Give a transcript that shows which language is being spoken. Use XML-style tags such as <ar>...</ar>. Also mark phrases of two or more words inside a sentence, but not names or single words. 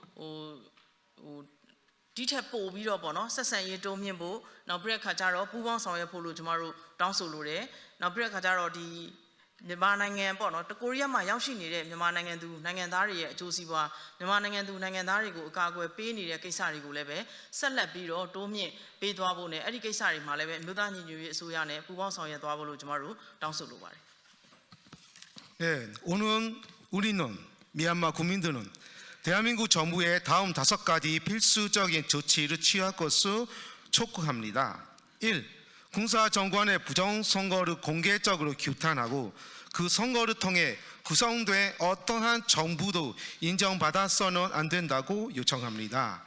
<my>ဒီထက်ပိုပြီးတော့ပေါ့နော်ဆက်ဆံရေးတိုးမြင့်ဖို့နောက်ပြီးတဲ့ခါကျတော့ပူးပေါင်းဆောင်ရွက်ဖို့လို့ကျမတို့တောင်းဆိုလိုတယ်နောက်ပြီးတဲ့ခါကျတော့ဒီမြန်မာနိုင်ငံပေါ့နော်ကိုရီးယားမှာရောက်ရှိနေတဲ့မြန်မာနိုင်ငံသူနိုင်ငံသားတွေရဲ့အကျိုးစီးပွားမြန်မာနိုင်ငံသူနိုင်ငံသားတွေကိုအကာအကွယ်ပေးနေတဲ့ကိစ္စတွေကိုလည်းပဲဆက်လက်ပြီးတော့တိုးမြင့်ပေးသွားဖို့နဲ့အဲ့ဒီကိစ္စတွေမှာလည်းပဲအမျိုးသားညီညွတ်ရေးအစိုးရနဲ့ပူးပေါင်းဆောင်ရွက်သွားဖို့လို့ကျမတို့တောင်းဆိုလိုပါတယ်</my> <ko>네, 오늘 우리는 미얀마 국민들은 대한민국 정부의 다음 5가지 필수적인 조치를 취할 것을 촉구합니다. 1. 군사정권의 부정선거를 공개적으로 규탄하고 그 선거를 통해 구성된 어떠한 정부도 인정받아서는 안 된다고 요청합니다.</ko>